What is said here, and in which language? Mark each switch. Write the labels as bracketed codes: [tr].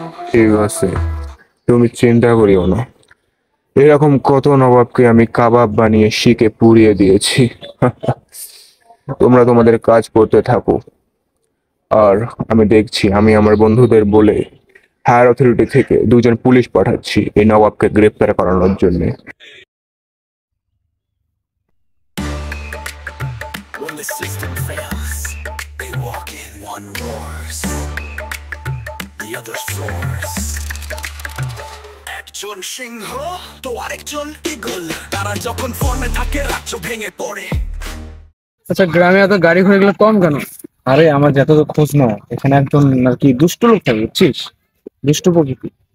[bn] ঠিক আছে, তুমি চিন্তা করিও না, এরকম কত নবাবকে আমি কাবাব বানিয়ে শিকে পুড়িয়ে দিয়েছি। তোমরা তোমাদের কাজ করতে থাকো, আর আমি দেখছি আমি আমার বন্ধুদের বলে হায়ার অথরিটি থেকে দুজন পুলিশ পাঠাচ্ছি এই নবাবকে গ্রেপ্তার করানোর জন্য। [en] When the system fails, they walk in, one roars, the other soars. [bn] একজন সিংহ তো আরেকজন ঈগল, তারা যখন ফর্মে থাকে রাজ্য ভেঙে পড়ে। আচ্ছা, গ্রামে এত গাড়ি ঘোড়া গুলো কম কেন? আরে আমার যত খোঁজ না, এখানে একজন আর কি দুষ্ট লোক থাকে, বুঝছিস? দুষ্ট প্রকৃতি,